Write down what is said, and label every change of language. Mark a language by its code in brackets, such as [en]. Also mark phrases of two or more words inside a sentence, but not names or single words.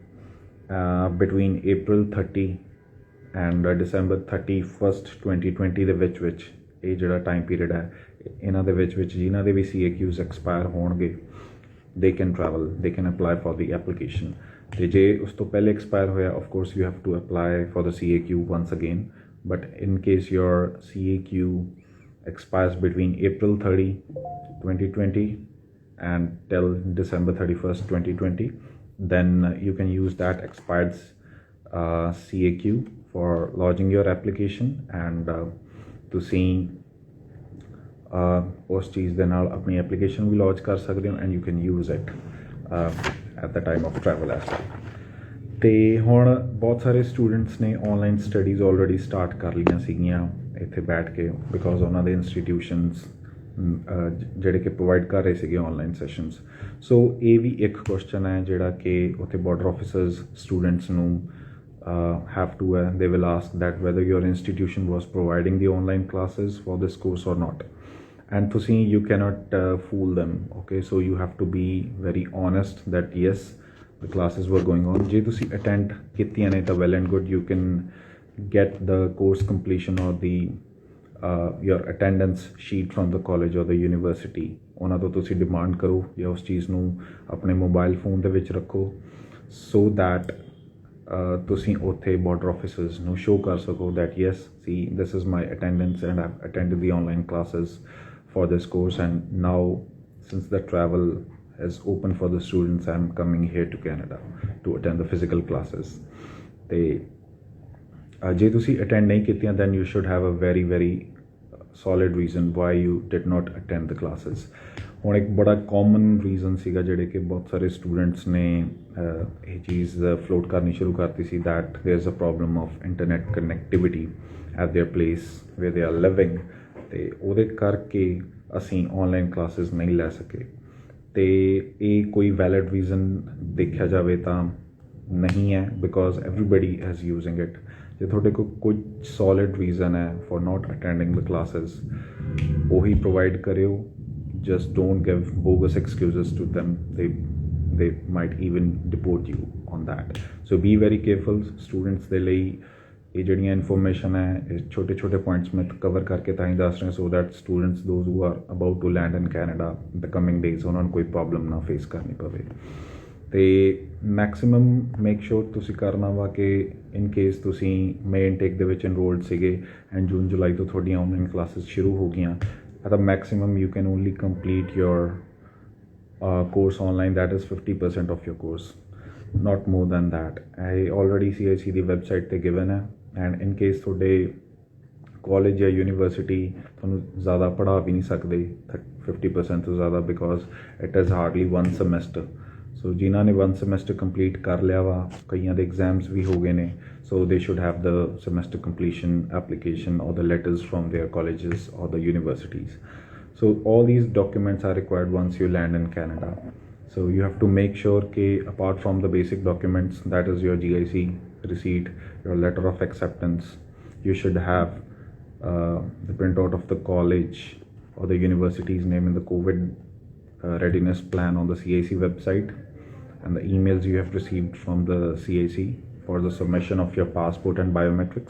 [en] between April 30 and December 31st 2020 [pa] ਦੇ ਵਿੱਚ ਇਹ ਜਿਹੜਾ [en] time period [pa] ਹੈ ਇਹਨਾਂ ਦੇ ਵਿੱਚ ਜਿਨ੍ਹਾਂ ਦੇ ਵੀ CAQs ਐਕਸਪਾਇਰ ਹੋਣਗੇ [en] they can travel, they can apply for the application। [pa] ਅਤੇ ਜੇ ਉਸ ਤੋਂ ਪਹਿਲੇ ਐਕਸਪਾਇਰ ਹੋਇਆ [en] of course you have to apply for the CAQ once again, but in case your CAQ expires between April 30 2020 and till December 31st 2020 then you can use that expired CAQ for lodging your application and [pa] ਤੁਸੀਂ ਉਸ ਚੀਜ਼ ਦੇ ਨਾਲ ਆਪਣੀ ਐਪਲੀਕੇਸ਼ਨ ਵੀ ਲੌਂਚ ਕਰ ਸਕਦੇ ਹੋ [en] and you can use it at the time of travel as well. [pa] ਅਤੇ ਹੁਣ ਬਹੁਤ ਸਾਰੇ ਸਟੂਡੈਂਟਸ ਨੇ [en] online studies already start [pa] ਕਰ ਲਈਆਂ ਸੀਗੀਆਂ ਇੱਥੇ ਬੈਠ ਕੇ ਬਿਕੋਜ਼ ਉਹਨਾਂ ਦੇ ਇੰਸਟੀਟਿਊਸ਼ਨਸ ਜਿਹੜੇ ਕਿ ਪ੍ਰੋਵਾਈਡ ਕਰ ਰਹੇ ਸੀਗੇ [en] online sessions. [pa] ਸੋ ਇਹ ਵੀ ਇੱਕ ਕੁਐਸਚਨ ਹੈ ਜਿਹੜਾ ਕਿ ਉੱਥੇ ਬਾਰਡਰ ਆਫਿਸਰਸ ਸਟੂਡੈਂਟਸ ਨੂੰ [en] have to they will ask that whether your institution was providing the online classes for this course or not, and you cannot fool them, okay? So you have to be very honest that yes the classes were going on। [pa] ਜੇ ਤੁਸੀਂ attend ਕੀਤੀਆਂ ਨੇ ਤਾਂ [en] well and good, you can get the course completion or the your attendance sheet from the college or the university। [pa] ਉਹਨਾਂ ਤੋਂ ਤੁਸੀਂ ਡਿਮਾਂਡ ਕਰੋ ਜਾਂ ਉਸ ਚੀਜ਼ ਨੂੰ ਆਪਣੇ ਮੋਬਾਈਲ ਫੋਨ ਦੇ ਵਿੱਚ ਰੱਖੋ [en] so that [pa] ਤੁਸੀਂ ਉੱਥੇ ਬਾਰਡਰ ਆਫਿਸਰਸ ਨੂੰ ਸ਼ੋਅ ਕਰ ਸਕੋ [en] that yes see this is my attendance and I've attended the online classes for this course and now since the travel is open for the students I'm coming here to Canada to attend the physical classes। [pa] ਅਤੇ ਜੇ ਤੁਸੀਂ ਅਟੈਂਡ ਨਹੀਂ ਕੀਤੀਆਂ [en] then you should have a very very solid reason why you did not attend the classes। [pa] ਹੁਣ ਇੱਕ ਬੜਾ [en] common reason [pa] ਸੀਗਾ ਜਿਹੜੇ ਕਿ ਬਹੁਤ ਸਾਰੇ ਸਟੂਡੈਂਟਸ ਨੇ ਇਹ ਚੀਜ਼ ਫਲੋਟ ਕਰਨੀ ਸ਼ੁਰੂ ਕਰਤੀ ਸੀ [en] that there is a problem of internet connectivity at their place where they are living। [pa] ਅਤੇ ਉਹਦੇ ਕਰਕੇ ਅਸੀਂ [en] online classes [pa] ਨਹੀਂ ਲੈ ਸਕੇ। ਤੇ ਇਹ ਕੋਈ [en] valid reason [pa] ਦੇਖਿਆ ਜਾਵੇ ਤਾਂ ਨਹੀਂ ਹੈ, ਬਿਕੋਜ਼ [en] everybody is using it. [pa] ਜੇ ਤੁਹਾਡੇ ਕੋਲ ਕੁਝ [en] solid reason [pa] ਹੈ [en] for not attending the classes, [pa] ਉਹੀ ਪ੍ਰੋਵਾਈਡ ਕਰਿਓ। [en] just don't give bogus excuses to them. They might even deport you on that. So be very careful students ਦੇ ਲਈ। [pa] ਇਹ ਜਿਹੜੀਆਂ ਇਨਫੋਰਮੇਸ਼ਨ ਹੈ ਇਹ ਛੋਟੇ ਛੋਟੇ ਪੁਆਇੰਟਸ ਮੈਂ ਕਵਰ ਕਰਕੇ ਤਾਂ ਹੀ ਦੱਸ ਰਿਹਾ, [en] so that students those who are about to land in Canada the coming days [pa] ਉਹਨਾਂ ਨੂੰ ਕੋਈ ਪ੍ਰੋਬਲਮ ਨਾ ਫੇਸ ਕਰਨੀ ਪਵੇ। ਅਤੇ [en] maximum make sure [pa] ਤੁਸੀਂ ਕਰਨਾ ਵਾ ਕਿ [en] in case [pa] ਤੁਸੀਂ [en] May intake [pa] ਦੇ ਵਿੱਚ ਇਨਰੋਲਡ ਸੀਗੇ ਐਂਡ ਜੂਨ ਜੁਲਾਈ ਤੋਂ ਤੁਹਾਡੀਆਂ [en] online classes [pa] ਸ਼ੁਰੂ ਹੋ ਗਈਆਂ, [en] at a maximum you can only complete your course online, that is 50% of your course, not more than that. I already CIC ਦੀ website ਤੇ given ਹੈ, and in case [pa] ਤੁਹਾਡੇ college ਜਾਂ university ਤੁਹਾਨੂੰ ਜ਼ਿਆਦਾ ਪੜ੍ਹਾ ਵੀ ਨਹੀਂ ਸਕਦੇ 50% ਤੋਂ ਜ਼ਿਆਦਾ, [en] because it is hardly one semester. [pa] ਸੋ ਜਿਨ੍ਹਾਂ ਨੇ 1 semester complete ਕਰ ਲਿਆ ਵਾ, ਕਈਆਂ ਦੇ exams ਵੀ ਹੋ ਗਏ ਨੇ, [en] so they should have the semester completion application or the letters from their colleges or the universities. So all these documents are required once you land in Canada. So you have to make sure that apart from the basic documents, that is your GIC receipt, your letter of acceptance, you should have the printout of the college or the university's name in the COVID readiness plan on the CIC website, and the emails you have received from the CIC for the submission of your passport and biometrics.